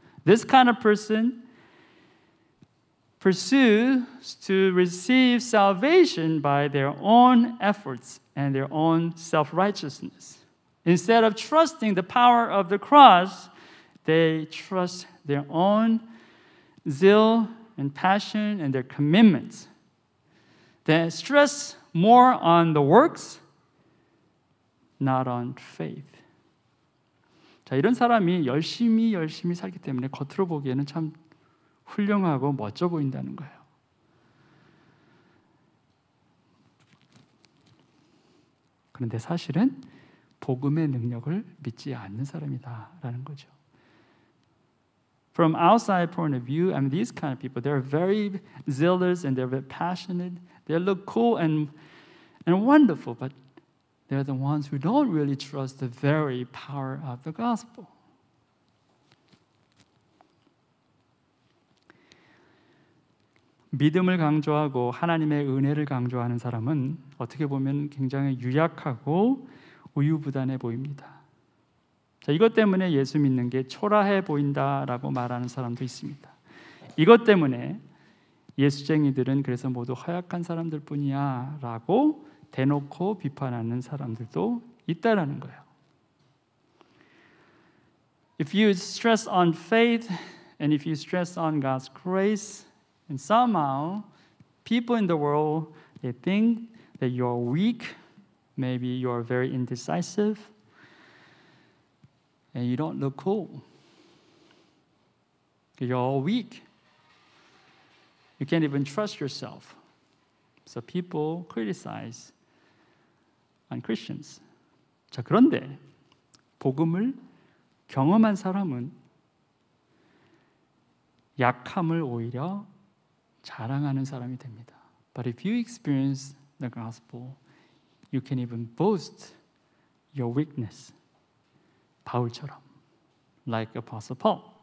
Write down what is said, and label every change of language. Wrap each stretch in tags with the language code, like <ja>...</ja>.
<en>This kind of person pursues to receive salvation by their own efforts and their own self-righteousness. Instead of trusting the power of the cross, they trust their own zeal and passion and their commitments. They stress more on the works, not on faith.</en> <ko>자, 이런 사람이 열심히 살기 때문에 겉으로 보기에는 참 훌륭하고 멋져 보인다는 거예요. 그런데 사실은 복음의 능력을 믿지 않는 사람이다라는 거죠.</ko> <en>From outside point of view, I mean, these kind of people, they're very zealous and they're very passionate. They look cool and wonderful, but they're the ones who don't really trust the very power of the gospel.</en> <ko>믿음을 강조하고 하나님의 은혜를 강조하는 사람은 어떻게 보면 굉장히 유약하고 우유부단해 보입니다. 자, 이것 때문에 예수 믿는 게 초라해 보인다라고 말하는 사람도 있습니다. 이것 때문에 예수쟁이들은 그래서 모두 허약한 사람들 뿐이야 라고 대놓고 비판하는 사람들도 있다라는 거예요.</ko> <en>If you stress on faith and if you stress on God's grace, and somehow people in the world, they think that you're weak, maybe you're very indecisive, and you don't look cool. You're all weak. You can't even trust yourself. So people criticize on Christians.</en> <ko>자, 그런데 복음을 경험한 사람은 약함을 오히려 자랑하는 사람이 됩니다.</ko> <en>But if you experience the gospel, you can even boast your weakness.</en> <ko>바울처럼,</ko> <en>like Apostle Paul.</en>